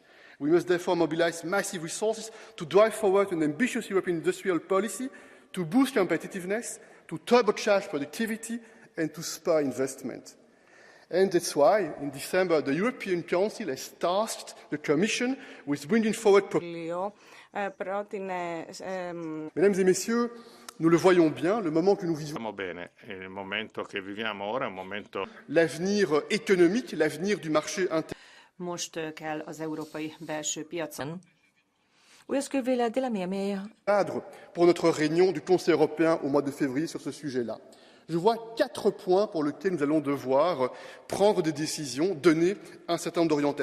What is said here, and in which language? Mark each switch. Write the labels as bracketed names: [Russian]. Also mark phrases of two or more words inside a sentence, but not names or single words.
[English] We must therefore mobilise massive resources to drive forward an ambitious European industrial policy to boost competitiveness, to turbocharge productivity and to spur investment. And that's why, in December, the European Council has tasked the Commission with bringing forward [French] Mesdames et messieurs, nous le voyons bien, le moment que nous vivons, [Italian] il momento che viviamo ora è un momento. [French] L'avenir économique, l'avenir du marché intérieur. [Hungarian] Most kell az európai belső piacon. [French] Cadre pour notre réunion du Conseil européen au mois de février sur ce sujet-là. Je vois 4 points pour lesquels nous allons devoir prendre des décisions, donner un certain nombre d'orientations.